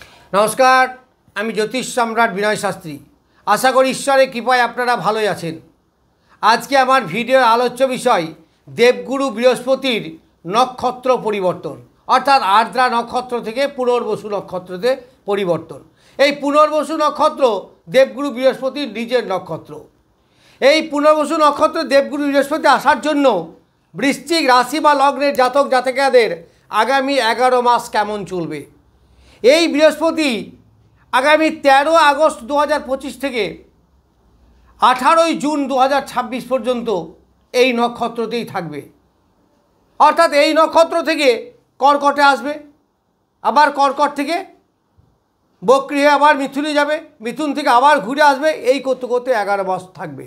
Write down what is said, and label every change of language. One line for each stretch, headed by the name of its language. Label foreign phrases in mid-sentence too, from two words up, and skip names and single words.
Bangla: নমস্কার আমি জ্যোতিষ সম্রাট বিনয় শাস্ত্রী আশা করি ঈশ্বরের কৃপায় আপনারা ভালোই আছেন। আজকে আমার ভিডিওর আলোচ্য বিষয় দেবগুরু বৃহস্পতির নক্ষত্র পরিবর্তন অর্থাৎ আর্দ্রা নক্ষত্র থেকে পুনর্বসু নক্ষত্রতে পরিবর্তন। এই পুনর্বসু নক্ষত্র দেবগুরু বৃহস্পতির নিজের নক্ষত্র। এই পুনর্বসু নক্ষত্র দেবগুরু বৃহস্পতি আসার জন্য বৃশ্চিক রাশি বা লগ্নের জাতক জাতিকাদের আগামী 11 মাস কেমন চলবে। এই বৃহস্পতি আগামী 13 আগস্ট 2025 থেকে 18 জুন 2026 পর্যন্ত এই নক্ষত্রতেই থাকবে। অর্থাৎ এই নক্ষত্র থেকে কর্কটে আসবে, আবার কর্কট থেকে বক্রী হয়ে আবার মিথুনে যাবে, মিথুন থেকে আবার ঘুরে আসবে, এই করতে করতে 11 মাস থাকবে।